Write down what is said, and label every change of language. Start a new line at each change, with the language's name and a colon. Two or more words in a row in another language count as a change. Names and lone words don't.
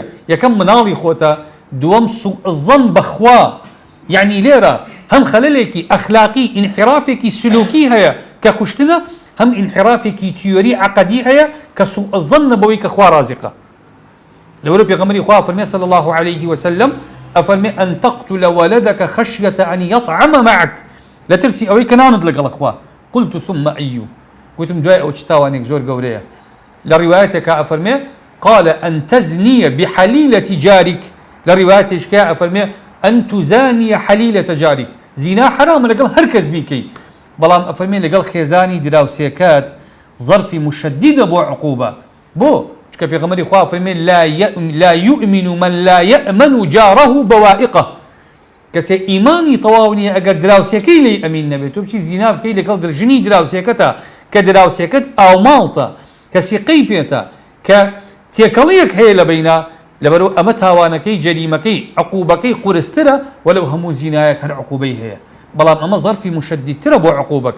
Central Kurdish: یەکەم مناڵی خۆتە، دووەم
Arabic: سوء الظەن
Central Kurdish: بەخوا، یعنی لێرە هەم خەلەلێکی ئەخلاقی ئینحرافێکی سلوکی هەیە کە کوشتنە، هەم ئینحرافێکی تیۆری عەقەدی هەیە کە
Arabic: سوء الظەن
Central Kurdish: بەوەی کە خوا رازقە. لەوەرە پێغەمبەری خوا فەرمێ
Arabic: صلی الله عليه وسلم ئەفەرمێ ئەن تەقتل ولدك خشية أن يطعم معك،
Central Kurdish: لە ترسی ئەوەی کە نانت لەگەڵ خوا.
Arabic: قلت ثم أي.
Central Kurdish: گوتم دوای ئەو چ تاوانێک زۆر گەورەیە. لە ڕیوایەتێکە ئەفەرمێ
Arabic: قال أن تزني بحليلة جارك.
Central Kurdish: لە ڕیوایەتێکە ئەفەرمێ
Arabic: أن تزاني حليلة جارك.
Central Kurdish: زینا حرامە لەگەڵ هەر کەس بیکەی، بەڵام ئەفەرمێ لەگەڵ خێزانی دراوسێکات ظەرفی مشەدیدە بۆ عقوبە. بۆ چکە پێغەمبەری خوا فەرمێ
Arabic: لا يؤمن من لا يأمن جاره بوائقه.
Central Kurdish: کەسێ ئیمانی تەواو نییە ئەگەر دراوسێکەی لێی ئەمین نەبێت، تۆ بچی زینا بکەی لەگەڵ درژنی دراوسێکەتە کە دراوسێکەت ئاوماڵتە، کە سیقەی پێتە، کە تێکەڵیەک هەیە لە بەینا، لەبەرەوە ئەمە تاوانەکەی جەریمەکەی عقوبەکەی قورسترە وەلەو هەموو زینایەک هەر عقوبەی هەیە، بەڵام ئەمە ظەرفی مشەدیدترە بۆ عقوبەکە.